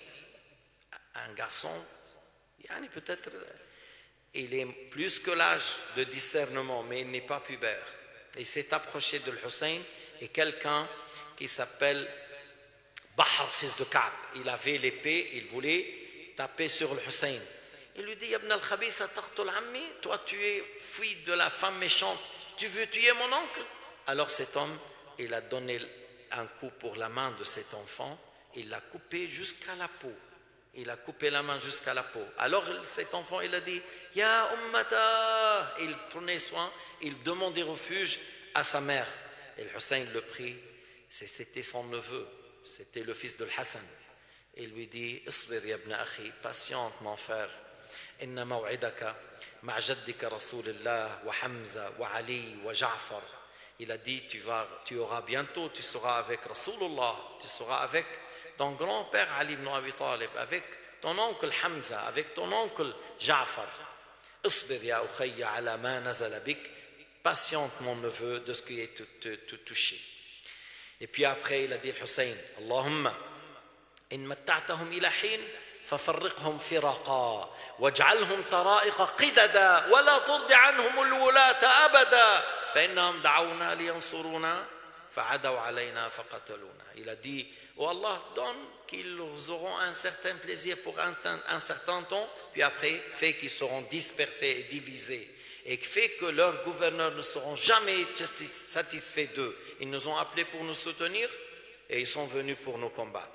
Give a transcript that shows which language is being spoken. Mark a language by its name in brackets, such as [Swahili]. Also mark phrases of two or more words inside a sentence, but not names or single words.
[French] Un garçon, peut-être, il est plus que l'âge de discernement, mais il n'est pas pubère. Il s'est approché de Al-Hussein et quelqu'un qui s'appelle Bahr, fils de Ka'b. Il avait l'épée, il voulait taper sur le Hussein. Il lui dit [Arabic] ابن الخبيثة تقتل عمي, [French] toi tu es fille de la femme méchante, tu veux tuer mon oncle? Alors cet homme, il a donné un coup pour la main de cet enfant, il l'a coupé jusqu'à la peau. Il a coupé la main jusqu'à la peau. Alors cet enfant, il a dit [Arabic] يا أمتاه. [French] Il prenait soin, il demandait refuge à sa mère. Et le Hussein le prit, c'était son neveu, c'était le fils de Hassan. Il lui dit [Arabic] اصبر يا ابن أخي, [French] patiente mon frère. [Arabic] إن موعدك مع جدك رسول الله وحمزة وعلي وجعفر. [French] Il a dit tu auras bientôt, tu seras avec Rasulullah, tu seras avec ton grand-père Ali ibn Abi Talib, avec ton oncle Hamza, avec ton oncle Ja'far. [Arabic] اصبر يا أخي على ما نزل بك. [French] Patiente mon neveu de ce qui est te touché. Et puis après il a dit Hussein [Arabic] Allahumma إن متعتهم إلى حين ففرقهم فرقا واجعلهم طرائق قددا ولا ترض عنهم الولاة أبدا فإنهم دعونا لينصرونا فعدوا علينا فقتلونا. [French] Il a dit oh Allah, donne qu'ils auront un certain plaisir pour un certain temps, puis après fait qu'ils seront dispersés et divisés, et fait que leurs gouverneurs ne seront jamais satisfaits d'eux. Ils nous ont appelés pour nous soutenir et ils sont venus pour nous combattre.